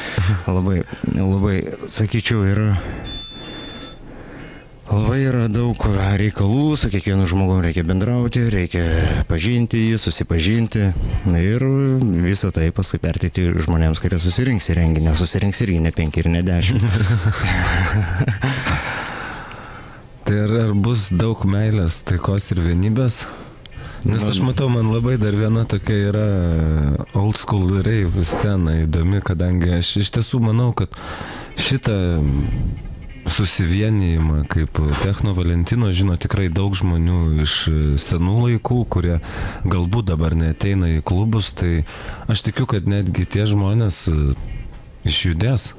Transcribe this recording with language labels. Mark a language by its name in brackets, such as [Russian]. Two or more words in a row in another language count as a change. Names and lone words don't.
[Lithuanian] Labai, sakyčiau, yra daug reikalų, su kiekvienu žmogum reikia bendrauti, reikia pažinti jį, susipažinti ir visą tai paskui perteikti žmonėms, kurie susirinks į renginį, susirinks irgi ne 5 ir ne 10. Tai ar bus daug meilės, taikos ir vienybės? Nes aš matau, man labai dar viena tokia yra [English] old school rave [Lithuanian] scena įdomi, kadangi aš iš tiesų manau, kad šitą susivienijimą kaip Techno Valentino žino tikrai daug žmonių iš senų laikų, kurie galbūt dabar neateina į klubus, tai aš tikiu, kad netgi tie žmonės išjudės.